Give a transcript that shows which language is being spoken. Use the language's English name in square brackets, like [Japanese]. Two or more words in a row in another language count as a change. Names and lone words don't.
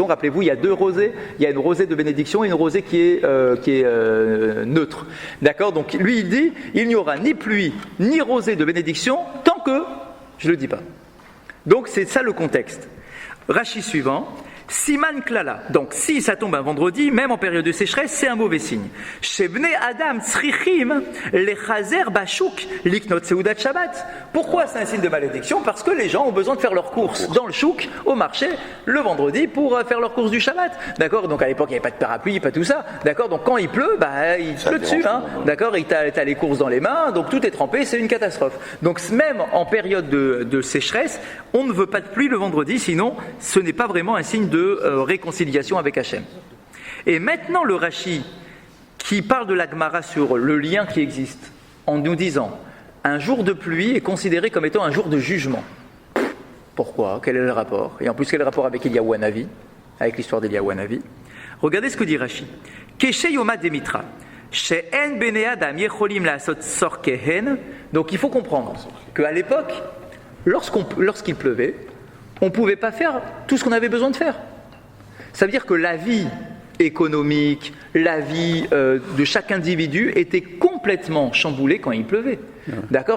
[French] Rappelez-vous, il y a deux rosées. Il y a une rosée de bénédiction et une rosée qui est neutre. D'accord, donc lui il dit il n'y aura ni pluie, ni rosée de bénédiction tant que je ne le dis pas. Donc c'est ça le contexte. Rashi suivant. [Hebrew] סימן קללה, [French] donc si ça tombe un vendredi, même en période de sécheresse, c'est un mauvais signe. [Hebrew] שבני אדם צריכים לחזור בשוק לקנות סעודת שבת. [French] Pourquoi c'est un signe de malédiction? Parce que les gens ont besoin de faire leurs courses dans le chouk, au marché, le vendredi pour faire leurs courses du Shabbat. D'accord, donc à l'époque il n'y avait pas de parapluie, pas tout ça. D'accord, donc quand il pleut, il pleut dessus. Hein. D'accord, et t'as les courses dans les mains, donc tout est trempé, c'est une catastrophe. Donc même en période de sécheresse, on ne veut pas de pluie le vendredi, sinon ce n'est pas vraiment un signe de réconciliation avec Hachem. Et maintenant le Rashi qui parle de la Gemara sur le lien qui existe en nous disant un jour de pluie est considéré comme étant un jour de jugement. Pourquoi? Quel est le rapport? Et en plus quel est le rapport avec Eliyahu Hanavi, avec l'histoire d'Eliyahu Hanavi? Regardez ce que dit Rashi. [Aramaic] כשיומא דמיטרא. [Hebrew] שאין בני אדם יכולים לעשות צרכיהן. [French] Donc il faut comprendre qu'à l'époque, lorsqu'il pleuvait, on ne pouvait pas faire tout ce qu'on avait besoin de faire. Ça veut dire que la vie économique, la vie de chaque individu était complètement chamboulée quand il pleuvait. D'accord?